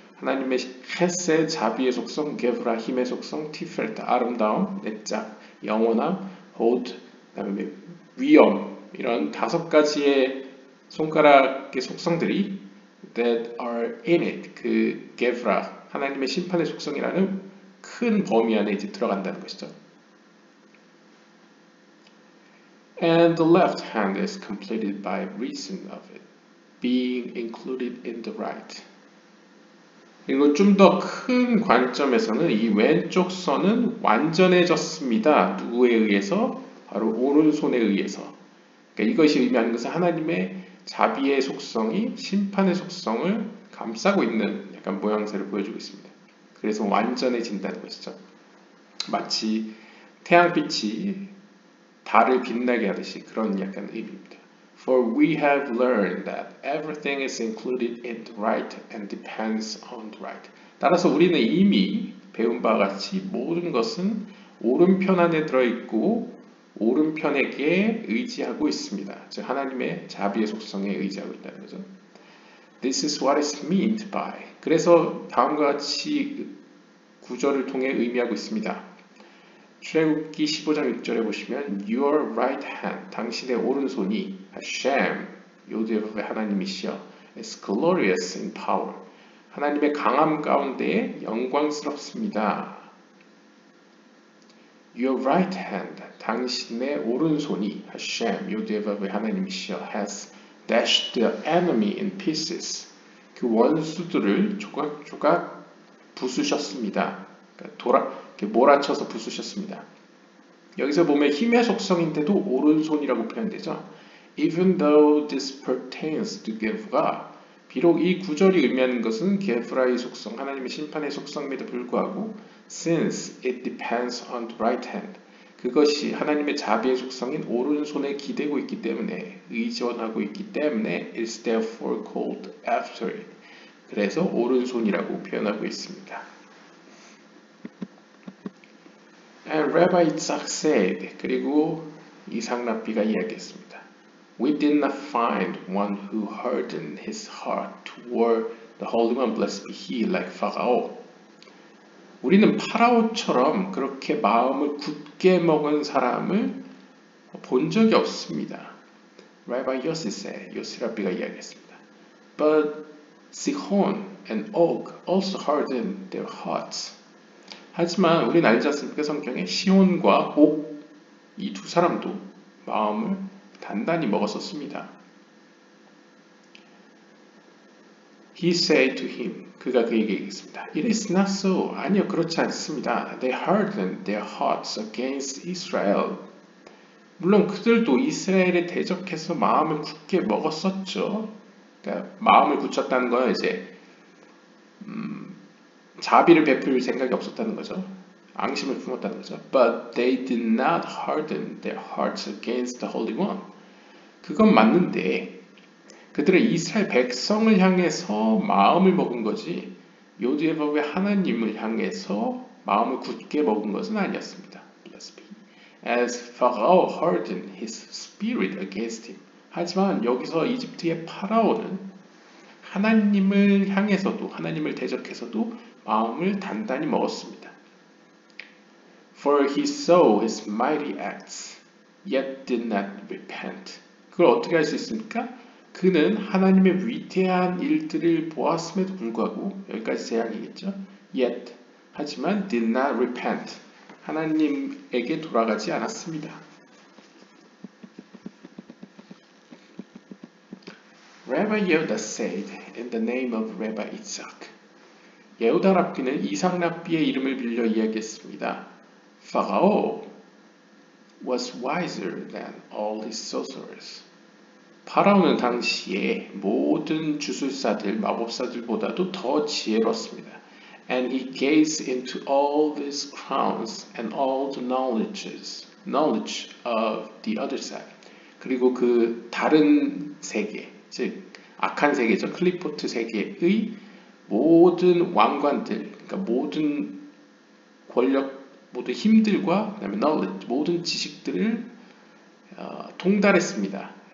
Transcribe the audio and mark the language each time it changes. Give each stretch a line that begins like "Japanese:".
Korean: 하나님의 Chesed, 자비의 속성, Gevra, 힘의 속성, Tiferet, 아름다움, Netzach, 영원함, Hod, 그다음에 위엄. 이런 5가지의 손가락의 속성들이
English: that are in it,
Korean: 그 Gevra, 하나님의 심판의 속성이라는 큰 범위 안에 이제 들어간다는 것이죠.
English: And the left hand is completed by reason of it being included in the right.
Korean: 그리고 좀 더 큰 관점에서는 이 왼쪽 선은 완전해졌습니다. 누구에 의해서? 바로 오른손에 의해서. 그러니까 이것이 의미하는 것은 하나님의 자비의 속성이 심판의 속성을 감싸고 있는 약간 모양새를 보여주고 있습니다. 그래서 완전해진다는 것이죠. 마치 태양빛이 달을 빛나게 하듯이 그런 약간 의미입니다.
English: For we have learned that everything is included in the right and depends on the right.
Korean: 따라서 우리는 이미 배운 바와 같이 모든 것은 오른편 안에 들어있고 오른편에게 의지하고 있습니다. 즉 하나님의 자비의 속성에 의지하고 있다는 거죠.
English: This is what is meant by.
Korean: 그래서 다음과 같이 구절을 통해 의미하고 있습니다. 출애굽기 15장 6절에 보시면
English: Your right hand,
Korean: 당신의 오른손이 Hashem, 요대의 하나님이시여
English: is glorious in power.
Korean: 하나님의 강함 가운데 영광스럽습니다.
English: Your right hand,
Korean: 당신의 오른손이
English: Hashem,
Korean: 요대의 하나님이시여
English: has dashed the enemy in pieces.
Korean: 그 원수들을 조각조각 부수셨습니다. 그러니까 몰아쳐서 부수셨습니다. 여기서 보면 힘의 속성인데도 오른손이라고 표현되죠.
English: Even though this pertains to Gevra,
Korean: 비록 이 구절이 의미하는 것은 게브라의 속성, 하나님의 심판의 속성임에도 불구하고
English: since it depends on the right hand,
Korean: 그것이 하나님의 자비의 속성인 오른손에 기대고 있기 때문에, 의존하고 있기 때문에
English: is therefore called after it.
Korean: 그래서 오른손이라고 표현하고 있습니다.
English: And Rabbi Isaac said,
Korean: 그리고 이삭 랍비가 이야기했습니다.
English: We did not find one who hardened his heart toward the Holy One, blessed be he, like Pharaoh.
Korean: 우리는 파라오처럼 그렇게 마음을 굳게 먹은 사람을 본 적이 없습니다.
English: Rabbi Yossi said,
Korean: 요시 랍비가 이야기했습니다.
English: But Sihon and Og also hardened their hearts.
Korean: 하지만 우리는 알지 않습니까? 성경에 시온과 옥, 이 두 사람도 마음을 단단히 먹었었습니다.
English: He said to him,
Korean: 그가 그에게 얘기했습니다.
English: It is not so.
Korean: 아니요, 그렇지 않습니다. They hardened their hearts against Israel. 물론 그들도 이스라엘에 대적해서 마음을 굳게 먹었었죠. 그러니까 마음을 굳혔다는 건 이제 자비를 베풀 생각이 없었다는 거죠. 앙심을 품었다는 거죠.
English: But they did not harden their hearts against the Holy One.
Korean: 그건 맞는데 그들은 이스라엘 백성을 향해서 마음을 먹은 거지 요디에법의 하나님을 향해서 마음을 굳게 먹은 것은 아니었습니다.
English: ESV. As Pharaoh hardened his spirit against him.
Korean: 하지만 여기서 이집트의 파라오는 하나님을 향해서도 하나님을 대적해서도 마음을 단단히 먹었습니다.
English: For he saw his mighty acts, yet did not repent.
Korean: 그걸 어떻게 할 수 있습니까? 그는 하나님의 위대한 일들을 보았음에도 불구하고 여기까지 재앙이겠죠.
English: Yet
Korean: 하지만
English: did not repent.
Korean: 하나님에게 돌아가지 않았습니다.
English: Rabbi Yehuda said in the name of Rabbi Isaac.
Korean: 예후다 랍비는 이삭 랍비의 이름을 빌려 이야기했습니다.
English: Pharaoh was wiser than all his sorcerers.
Korean: 파라오는 당시에 모든 주술사들, 마법사들보다도 더 지혜로웠습니다.
English: And he gazed into all these crowns and all the knowledge of the other side.
Korean: 그리고 그 다른 세계, 즉 악한 세계죠. 클리포트 세계의 모든 왕관들, 그러니까 모든 권력, 모든 힘들과 그다음에 knowledge, 모든 지식들을 통달했습니다.